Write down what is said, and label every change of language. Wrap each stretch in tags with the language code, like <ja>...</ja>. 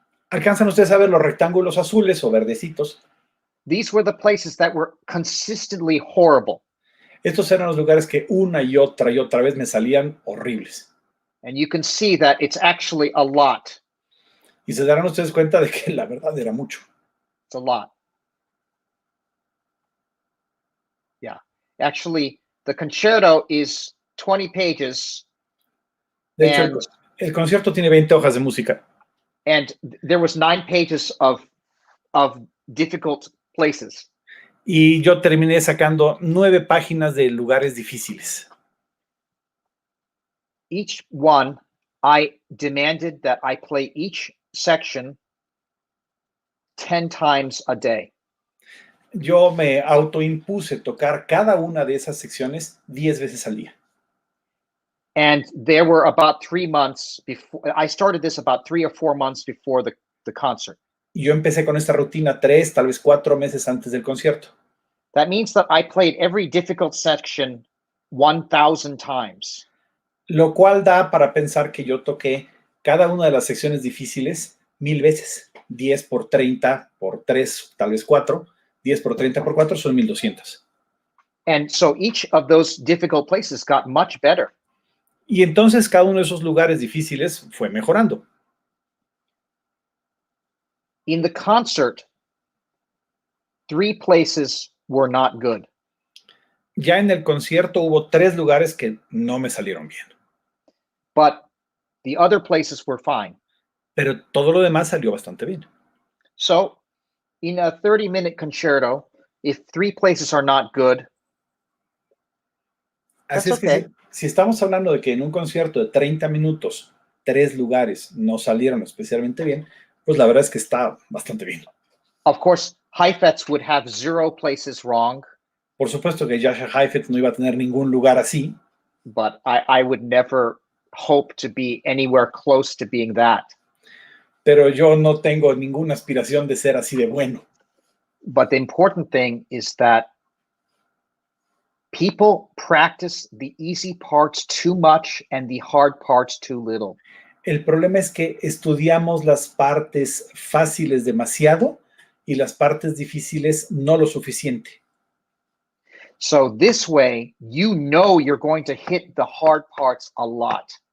<es>¿Alcanzan ustedes a ver los rectángulos azules o verdecitos?</es> <en>These were the places that were consistently horrible.</en> <es>Estos eran los lugares que una y otra vez me salían horribles.</es> <en>And you can see that it's actually a lot.</en> <es>Y se darán ustedes cuenta de que la verdad era mucho.</es> <en>It's a lot. Yeah. Actually, the concerto is 20 pages.</en> <es>De hecho, el concierto tiene 20 hojas de música.</es> <en>And there was 9 pages of difficult places.</en> <es>Y yo terminé sacando 9 páginas de lugares difíciles.</es> <en>Each one, I demanded that I play each section 10 times a day.</en> <es>Yo me autoimpuse tocar cada una de esas secciones 10 veces al día.</es> <en>And there were about 3 months before, I started this about 3 or 4 months before the concert.</en> <es>Y yo empecé con esta rutina 3, tal vez 4 meses antes del concierto.</es> <en>That means that I played every difficult section 1,000 times.</en> <es>Lo cual da para pensar que yo toqué cada una de las secciones difíciles 1000 veces. 10 por 30 por 3, tal vez 4. 10 por 30 por 4 son 1200.</es> <en>And so each of those difficult places got much better.</en> <es>Y entonces cada uno de esos lugares difíciles fue mejorando.</es> <en>In the concert, 3 places were not good.</en> <es>Ya en el concierto hubo 3 lugares que no me salieron bien.</es> <en>But the other places were fine.</en> <es>Pero todo lo demás salió bastante bien.</es> <en>So, in a 30-minute concerto, if 3 places are not good,</en> <es>así es que si estamos hablando de que en un concierto de 30 minutos 3 lugares no salieron especialmente bien, pues la verdad es que está bastante bien.</es> <en>Of course, Heifetz would have 0 places wrong.</en> <es>Por supuesto que Jascha Heifetz no iba a tener ningún lugar así.</es> <en>But I would never hope to be anywhere close to being that.</en> <es>Pero yo no tengo ninguna aspiración de ser así de bueno.</es> <en>But the important thing is that people practice the easy parts too much and the hard parts too little.</en> <es>El problema es que estudiamos las partes fáciles demasiado y las partes difíciles no lo suficiente.</es> <en>So this way, you know you're going to hit the hard parts a lot.</en>